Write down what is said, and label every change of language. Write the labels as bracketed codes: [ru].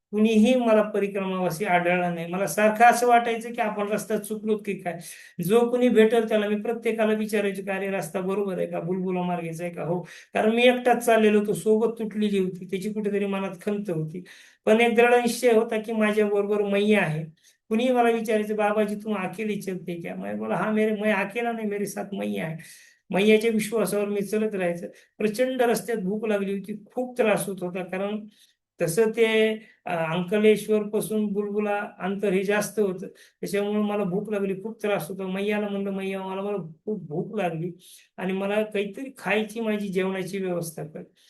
[mr] कुणीही मला परिक्रमावासी आढळला नाही. मला सारखं असं वाटायचं की आपण रस्ता चुकलो की काय. जो कुणी भेटेल त्याला मी प्रत्येकाला विचारायचो की अरे रस्ता बरोबर आहे का, बुलबुला मार्गेचा आहे का. हो, कारण मी एकटाच चाललेलो होतो, सोबत तुटलेली होती, त्याची कुठेतरी मनात खंत होती. पण एक दृढ निश्चय होता की माझ्या बरोबर मैया आहे. कुणी मला विचारायचं [hi] बाबाजी तुम अकेले चलते क्या, मैं बोला हाँ मेरे मैं अकेला नहीं, मेरे साथ मैया है. [mr] मैयाच्या विश्वासावर मी चलत राहायचं. प्रचंड रस्त्यात भूक लागली होती, खूप त्रास होत होता, कारण तसं ते अंकलेश्वर पासून बुलबुला अंतर हे जास्त होतं. त्याच्यामुळे मला भूक लागली, खूप त्रास होता. मैयाला म्हणलं मैया मला खूप भूक लागली आणि मला काहीतरी खायची, माझी जेवणाची व्यवस्था कर.